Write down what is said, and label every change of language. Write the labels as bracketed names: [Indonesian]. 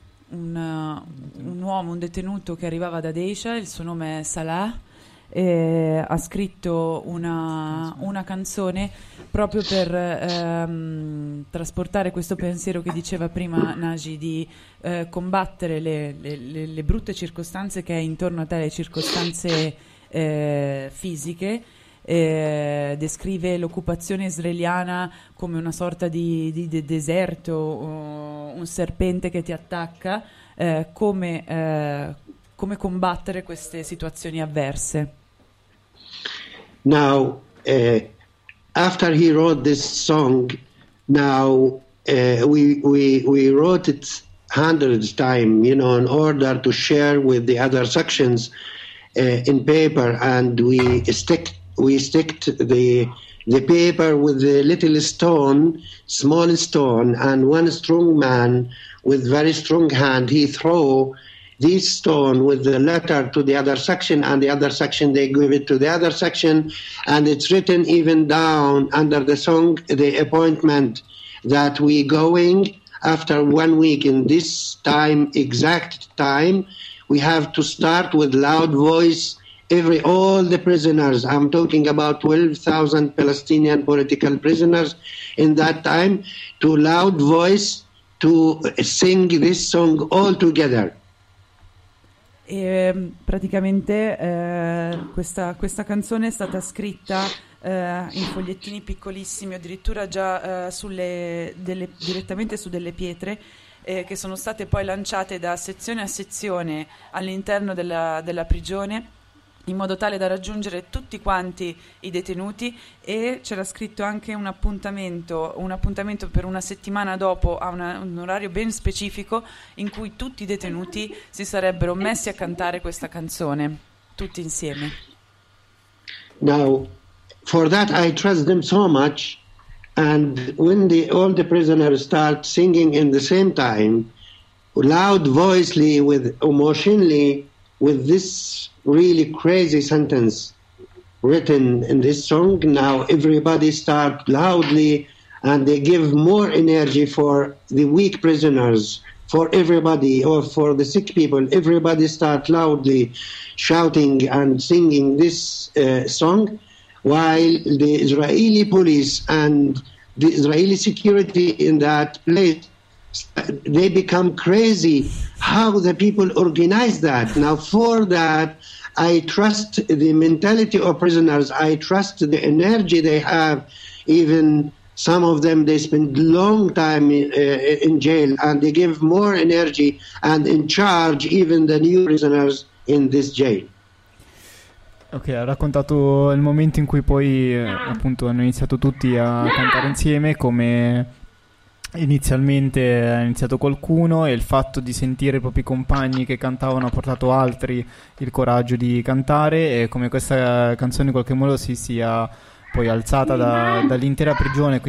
[Italian] un uomo, un detenuto che arrivava da Deisha, il suo nome è Salah, e ha scritto una canzone proprio per trasportare questo pensiero che diceva prima Naji, di combattere le brutte circostanze che è intorno a te, le circostanze fisiche. Descrive l'occupazione israeliana come una sorta di deserto, un serpente che ti attacca, come combattere queste situazioni avverse. [English] Now after he wrote this song, now we wrote it hundreds time, you know, in order to share with the other sections in paper, and we sticked the paper with a little stone, small stone, and one strong man with very strong hand, he throw this stone with the letter to the other section, and the other section, they give it to the other section, and it's written even down under the song, the appointment that we going after 1 week in this time, exact time, we have to start with loud voice all the prisoners. I'm talking about 12,000 Palestinian political prisoners in that time, to loud voice to sing this song all together. [Italian] E praticamente questa canzone è stata scritta in fogliettini piccolissimi, addirittura già direttamente su delle pietre, che sono state poi lanciate da sezione a sezione all'interno della prigione, in modo tale da raggiungere tutti quanti i detenuti. E c'era scritto anche un appuntamento per una settimana dopo, a un orario ben specifico, in cui tutti i detenuti si sarebbero messi a cantare questa canzone tutti insieme. [English] Now, for that I trust them so much, and when all the prisoners start singing in the same time, loud voicely, with emotionally, with this really crazy sentence written in this song, now everybody start loudly and they give more energy for the weak prisoners, for everybody, or for the sick people. Everybody start loudly shouting and singing this song, while the Israeli police and the Israeli security in that place, they become crazy how the people organize that. Now, for that, I trust the mentality of prisoners. I trust the energy they have. Even some of them, they spend long time in jail, and they give more energy and in charge even the new prisoners in this jail. [Italian] Ok, ha raccontato il momento in cui poi appunto hanno iniziato tutti a cantare insieme, come inizialmente ha iniziato qualcuno, e il fatto di sentire i propri compagni che cantavano ha portato altri il coraggio di cantare, e come questa canzone in qualche modo si sia poi alzata dall'intera prigione.